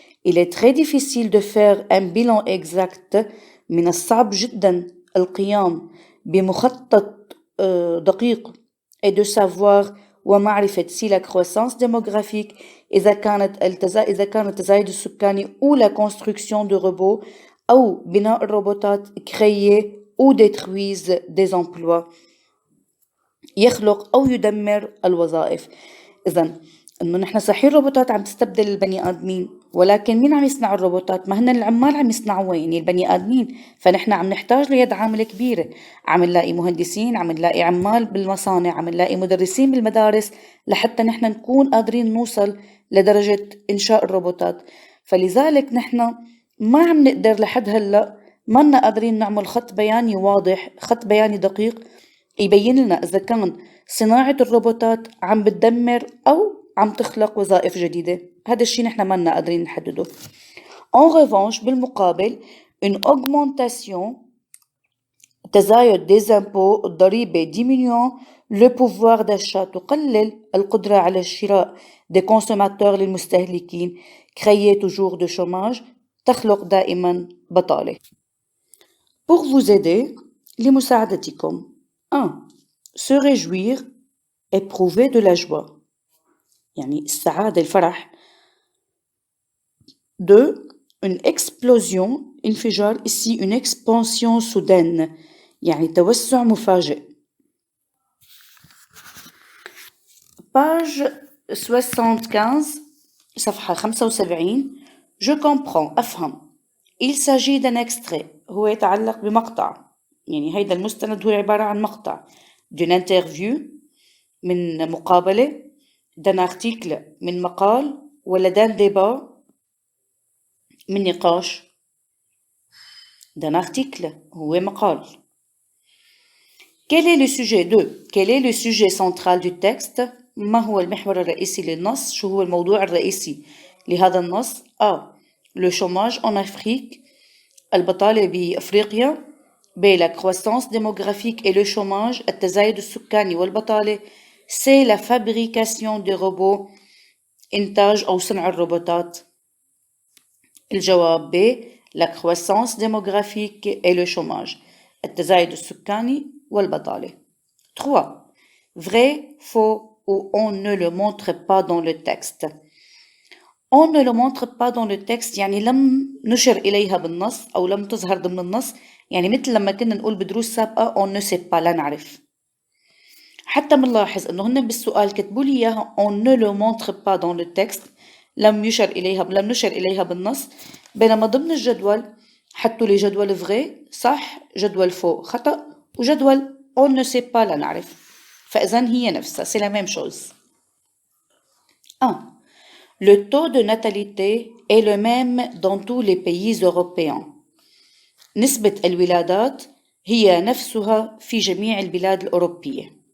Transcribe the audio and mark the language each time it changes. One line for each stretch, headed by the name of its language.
French: Il est très difficile de faire un bilan exact،
Arabic: من الصعب جدا القيام بمخطط دقيق
French: et de savoir
Arabic: ومعرفة
French: si la croissance démographique
Arabic: إذا كان التزايد السكاني
French: ou la construction de robots
Arabic: أو بناء الروبوتات
French: créer ou détruisent des emplois،
Arabic: يخلق أو يدمر الوظائف. إذن إنه نحن صحيح الروبوتات عم تستبدل البني آدمين، ولكن مين عم يصنع الروبوتات؟ ما هن العمال عم يصنعوها، يعني البني آدمين. فنحن عم نحتاج ليد عاملة كبيرة، عم نلاقي مهندسين، عم نلاقي عمال بالمصانع، عم نلاقي مدرسين بالمدارس، لحتى نحن نكون قادرين نوصل لدرجة إنشاء الروبوتات. فلذلك نحن ما عم نقدر لحد هلأ ما لنا قادرين نعمل خط بياني واضح، خط بياني دقيق يبين لنا إذا كان صناعة الروبوتات عم بتدمر أو عم تخلق وظائف جديدة. هذا الشيء نحن ما لنا قادرين نحدده.
French: En revanche
Arabic: بالمقابل
French: une augmentation
Arabic: تزايد
French: des impôts
Arabic: الضريبة
French: diminuant le pouvoir d'achat
Arabic: تقلل القدرة على الشراء
French: des consommateurs
Arabic: للمستهلكين
French: créer toujours de chômage
Arabic: تخلق دائما بطالة.
French: Pour vous aider
Arabic: لمساعدتكم
French: 1. Se réjouir éprouver de la joie،
Arabic: يعني السعادة الفرح.
French: 2. Une explosion
Arabic: انفجار
French: ici une expansion soudaine،
Arabic: يعني توسع مفاجئ.
French: page 75
Arabic: صفحة 75.
French: Je comprends
Arabic: أفهم.
French: Il s'agit d'un extrait،
Arabic: هو يتعلق بمقطع، يعني هيدا المستند هو عبارة عن مقطع.
French: d'une interview
Arabic: من مقابلة،
French: d'un article
Arabic: من مقال، ولا
French: d'un débat
Arabic: من نقاش.
French: d'un article
Arabic: هو مقال.
French: Quel est le sujet de quel est le sujet central du texte؟
Arabic: ما هو المحور الرئيسي للنص؟ شو هو الموضوع الرئيسي لهذا النص؟ A.
French: Le chômage en Afrique،
Arabic: البطالة بأفريقيا.
French: B. La croissance démographique et le chômage،
Arabic: التزايد السكاني والبطالة. C.
French: La fabrication des robots،
Arabic: إنتاج أو صنع الروبوتات. الجواب B.
French: La croissance démographique et le chômage،
Arabic: التزايد السكاني والبطالة.
French: 3. Vrai, faux ou on ne le montre pas dans le texte. On ne le montre pas dans le texte
Arabic: يعني لم نشر إليها بالنص أو لم تظهر ضمن النص، يعني مثل لما كنا نقول بدروس سابقة
French: on ne sait pas
Arabic: لا نعرف. حتى منلاحظ إنه هن بالسؤال كتبوا لي إياها
French: on ne le montre pas dans le texte،
Arabic: لم نشر إليها بالنص، بينما ضمن الجدول حطوا لي جدول vrai صح، جدول faux خطأ، وجدول
French: on ne sait pas
Arabic: لا نعرف. فإذن هي نفسها
French: c'est la même chose.
Arabic: 1.
French: Le taux de natalité est le même dans tous les pays européens.
Arabic: نسبة الولادات هي نفسها في جميع البلاد الأوروبية.